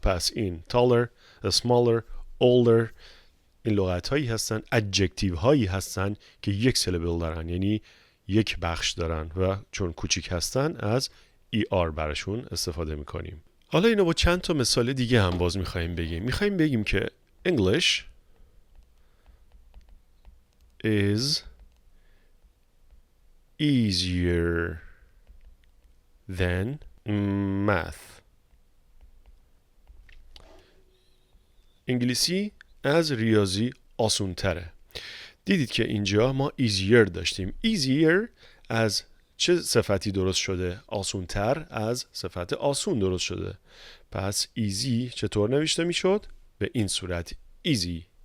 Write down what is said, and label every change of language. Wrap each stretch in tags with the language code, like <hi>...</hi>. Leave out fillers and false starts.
<fa>پس این taller، smaller، older این لغت هایی هستن، adjective هایی هستن که یک syllable دارن یعنی یک بخش دارن و چون کوچیک هستن از er براشون استفاده میکنیم. حالا اینو با چند تا مثال دیگه هم باز میخوایم بگیم. میخوایم بگیم که</fa> <en>English is easier than math.</en> <fa>انگلیسی از ریاضی آسون تره. دیدید که اینجا ما easier داشتیم. easier از چه صفتی درست شده؟ آسون تر از صفت آسون درست شده. پس easy چطور نوشته میشد؟ به این صورت easy.</fa>